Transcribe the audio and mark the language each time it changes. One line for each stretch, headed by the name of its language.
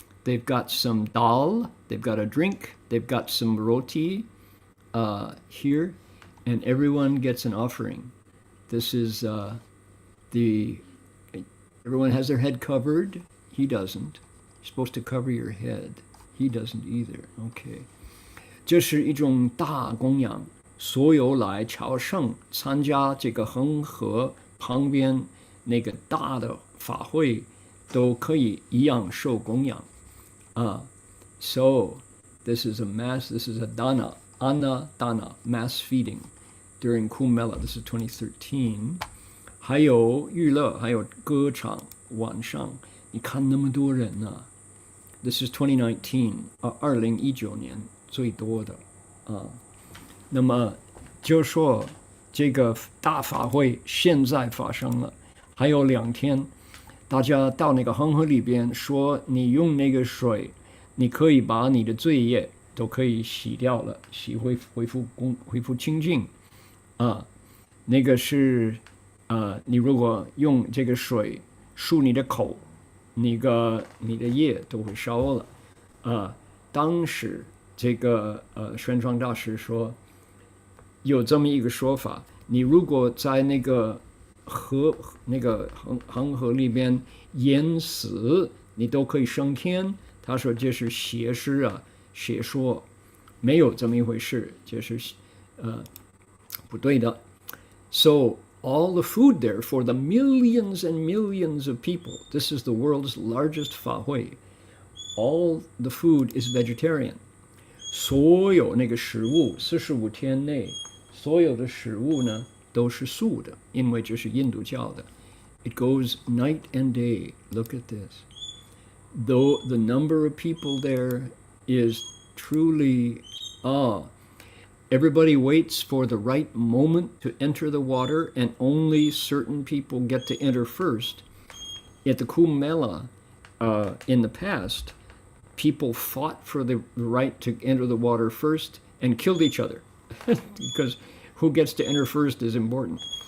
English: They've got some dal. They've got a drink. They've got some roti here, and everyone gets an offering. This is everyone has their head covered. He doesn't. You're supposed to cover your head. He doesn't either. Okay.
Chinese: 这是一种大供养，所有来朝圣参加这个恒河旁边那个大的法会都可以一样受供养。
English: So this is a dana, anna dana, mass feeding during Kumbh Mela. This is 2013.
Chinese: 还有娱乐，还有歌唱，晚上你看那么多人啊。
English: This is 2019,
Chinese: 2019年最多的那么就说这个大法会现在发生了，还有2天，大家到那个恒河里边说，你用那个水，你可以把你的罪业都可以洗掉了，恢复清净那个是你如果用这个水漱你的口，你的业都会烧了当时这个玄奘大师说，有这么一个说法，你如果在那个恒河里边淹死，你都可以升天。他说这是邪师邪说，没有这么一回事，这是不对的。
English: So all the food there for the millions and millions of people. This is the world's largest 法会. All the food is vegetarian.
Chinese: 所有那个食物45天内所有的食物呢都是素的，因为这是印度教的。
English: It goes night and day. Look at this. Though the number of people there is truly everybody waits for the right moment to enter the water, and only certain people get to enter first. At the Kumbh Mela, in the past, people fought for the right to enter the water first and killed each other because who gets to enter first is important.